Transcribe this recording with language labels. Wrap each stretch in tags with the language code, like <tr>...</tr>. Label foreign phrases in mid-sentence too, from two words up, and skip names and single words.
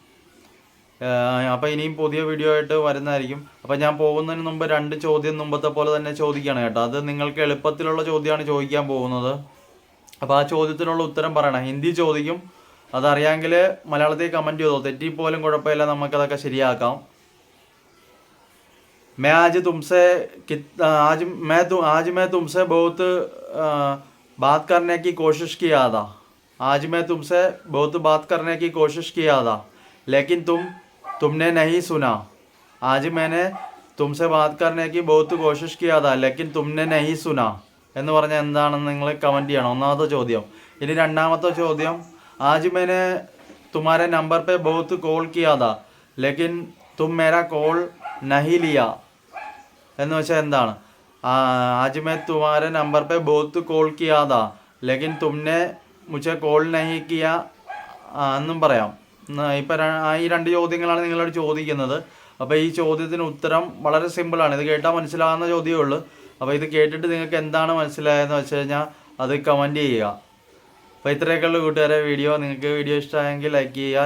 <ml>അപ്പോൾ ഇനിയും പുതിയ വീഡിയോ ആയിട്ട് വരുന്നതായിരിക്കും. അപ്പോൾ ഞാൻ പോകുന്നതിന് മുമ്പ് 2 ചോദ്യം മുമ്പത്തെ പോലെ തന്നെ ചോദിക്കണം കേട്ടോ. അത് നിങ്ങൾക്ക് എളുപ്പത്തിലുള്ള ചോദ്യമാണ് ചോദിക്കാൻ പോകുന്നത്. അപ്പോൾ ആ ചോദ്യത്തിനുള്ള ഉത്തരം പറയണം. ഹിന്ദി ചോദിക്കും, അതറിയാമെങ്കിൽ മലയാളത്തിൽ കമൻറ്റ് ചെയ്തോ, തെറ്റിപ്പോലും കുഴപ്പമില്ല, നമുക്കതൊക്കെ ശരിയാക്കാം.</ml> <hi>आज मैं तुमसे बहुत बात करने की कोशिश किया था, आज मैं तुमसे बहुत बात करने की कोशिश किया था, लेकिन तुमने नहीं सुना. आज मैंने तुमसे बात करने की बहुत कोशिश किया था, लेकिन तुमने नहीं सुना</hi> <ml>എന്ന് പറഞ്ഞാൽ എന്താണെന്ന് നിങ്ങൾ കമൻറ്റ് ചെയ്യണം. ഒന്നാമത്തെ ചോദ്യം. ഇനി രണ്ടാമത്തെ ചോദ്യം,</ml> <hi>आज मैंने तुम्हारे नंबर पे बहुत कॉल किया था, लेकिन तुम मेरा कॉल नहीं लिया.</hi> <ml>എന്ന് വെച്ചാൽ എന്താണ്?</ml> <hi>आज मैं तुम्हारे नंबर पे बहुत कॉल किया था लेकिन तुमने मुझे कॉल नहीं किया</hi> <ml>എന്നും പറയാം. ഇപ്പം ഈ 2 ചോദ്യങ്ങളാണ് നിങ്ങളോട് ചോദിക്കുന്നത്. അപ്പോൾ ഈ ചോദ്യത്തിന് ഉത്തരം വളരെ സിമ്പിളാണ്. ഇത് കേട്ടാൽ മനസ്സിലാകുന്ന ചോദ്യമേ ഉള്ളൂ. അപ്പോൾ ഇത് കേട്ടിട്ട് നിങ്ങൾക്ക് എന്താണ് മനസ്സിലായതെന്ന് വെച്ച് കഴിഞ്ഞാൽ അത് കമൻറ്റ് ചെയ്യുക. അപ്പോൾ ഇത്രയൊക്കെയുള്ള കൂട്ടുകാരെ വീഡിയോ. നിങ്ങൾക്ക് വീഡിയോ ഇഷ്ടമായെങ്കിൽ ലൈക്ക് ചെയ്യുക.</ml>